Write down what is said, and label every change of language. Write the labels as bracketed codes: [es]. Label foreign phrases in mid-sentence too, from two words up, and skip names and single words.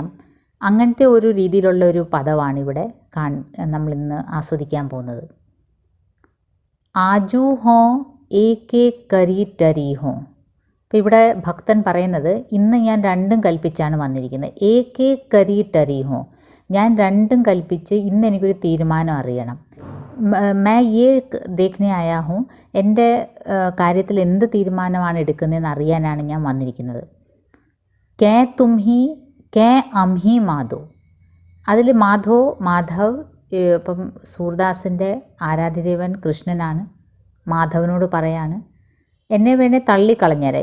[ml] അങ്ങനത്തെ ഒരു രീതിയിലുള്ള ഒരു പദമാണിവിടെ നമ്മളിന്ന് ആസ്വദിക്കാൻ പോകുന്നത്. [bra] आजु हो एक एक करि टरि हो. [ml] അപ്പോൾ ഇവിടെ ഭക്തൻ പറയുന്നത്, ഇന്ന് ഞാൻ രണ്ടും കൽപ്പിച്ചാണ് വന്നിരിക്കുന്നത്. [bra] एक एक करि टरि हो, [ml] ഞാൻ രണ്ടും കൽപ്പിച്ച് ഇന്ന് എനിക്കൊരു തീരുമാനം അറിയണം. [hi] मैं ये देखने आया हूँ, [ml] എൻ്റെ കാര്യത്തിൽ എന്ത് തീരുമാനമാണ് എടുക്കുന്നതെന്ന് അറിയാനാണ് ഞാൻ വന്നിരിക്കുന്നത്. [bra] कै तुम ही कै हम ही माधो. [ml] അതിൽ മാധവ് ഇപ്പം സൂർദാസിൻ്റെ ആരാധ്യദേവൻ കൃഷ്ണനാണ്. മാധവനോട് പറയാണ്, എന്നെ വേണേൽ തള്ളിക്കളഞ്ഞേരെ.